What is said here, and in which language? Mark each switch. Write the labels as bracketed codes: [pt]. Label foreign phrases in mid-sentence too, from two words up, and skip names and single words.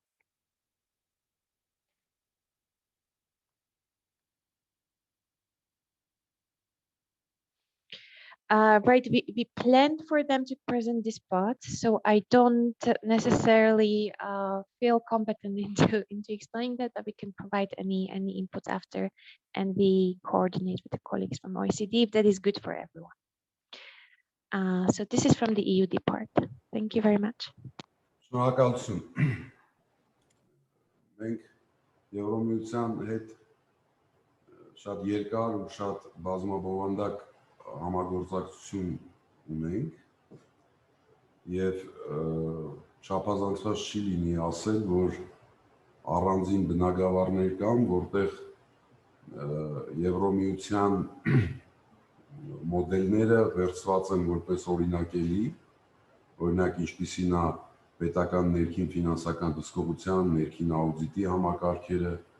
[en] Right, we planned for them to present this part, so I don't necessarily feel competent into explaining that, but we can provide any input after, and we coordinate with the colleagues from OECD if that is good for everyone. So this is from the EUD part. Thank you very much. [hy] Շնորհակալություն։ Մենք Եվրոմիության հետ շատ երկար ու շատ բազմաբովանդակ համագործակցություն ունենք եւ չափազանցված չի լինի ասել, որ առանձին բնագավառներ կան, որտեղ Եվրոմիության մոդելները վերցված են որպես օրինակելի, օրինակ ինչպիսին է պետական ներքին ֆինանսական հսկողության, ներքին աուդիտի համակարգերը,